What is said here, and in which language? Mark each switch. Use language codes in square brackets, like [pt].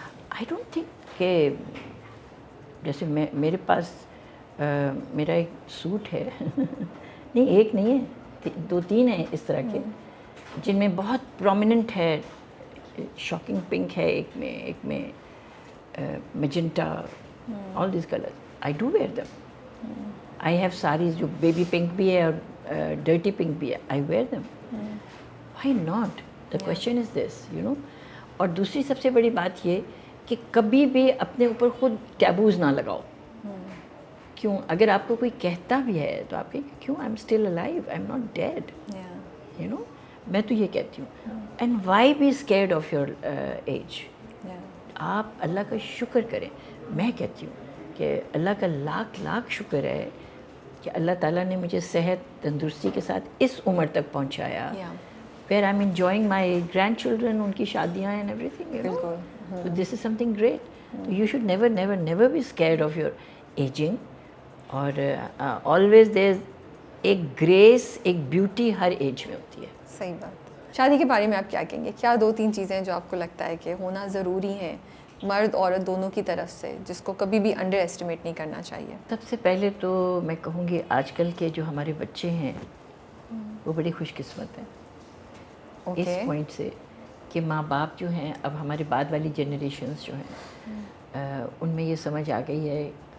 [en] I don't think [ur] کہ جیسے میرے پاس میرا ایک سوٹ ہے, نہیں ایک نہیں ہے, 2-3 ہیں اس طرح کے, جن میں بہت پرومیننٹ ہے, شاکنگ پنک ہے ایک میں magenta, [en] All these colours. I do wear them. I have saris [ur] جو بیبی پنک بھی ہے اور ڈرٹی پنک بھی ہے. [en] I wear them. Why not? The question is this, you know. [ur] اور دوسری سب سے بڑی بات یہ کہ کبھی بھی اپنے اوپر خود ٹیبوز نہ لگاؤ. کیوں؟ اگر آپ کو کوئی کہتا بھی ہے تو آپ کہیں کیوں, [en] I am still alive, I am not dead, you know. [ur] میں تو یہ کہتی ہوں. [en] And why be scared of your age. [ur] آپ اللہ کا شکر کریں. میں کہتی ہوں کہ اللہ کا لاکھ شکر ہے کہ اللہ تعالیٰ نے مجھے صحت تندرستی کے ساتھ اس عمر تک پہنچایا, [en] where I'm enjoying my grandchildren, [ur] ان کی شادیاں and everything, you know. [en] So this is something great. You should never be scared of your aging. [ur] اور [en] always there's [ur] ایک گریس, ایک بیوٹی ہر ایج میں ہوتی ہے. صحیح بات. شادی کے بارے میں آپ کیا کہیں گے؟ کیا 2-3 چیزیں ہیں جو آپ کو لگتا ہے کہ ہونا ضروری ہیں مرد عورت دونوں کی طرف سے, جس کو کبھی بھی انڈر ایسٹیمیٹ نہیں کرنا چاہیے؟ سب سے پہلے تو میں کہوں گی آج کل کے جو ہمارے بچے ہیں وہ بڑی خوش قسمت ہیں اس پوائنٹ سے کہ ماں باپ جو ہیں, اب ہمارے بعد والی جنریشنز جو ہیں ان میں یہ سمجھ آ گئی ہے.